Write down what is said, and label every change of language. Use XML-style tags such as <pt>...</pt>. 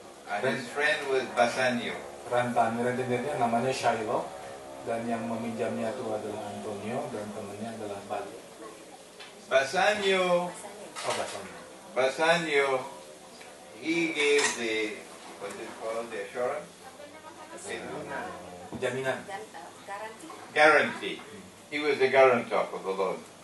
<en>And his friend was Bassanio.</en> <id>Rentenirnya namanya Shylock, dan yang meminjamnya itu adalah Antonio, dan temannya adalah Bali.</id> <en>Bassanio, Bassanio. Bassanio, he gave the, what's it called, the assurance?</en> <id>Jaminan. Dan garanti.</id> <en>Guarantee. He was the guarantor of the loan.</en>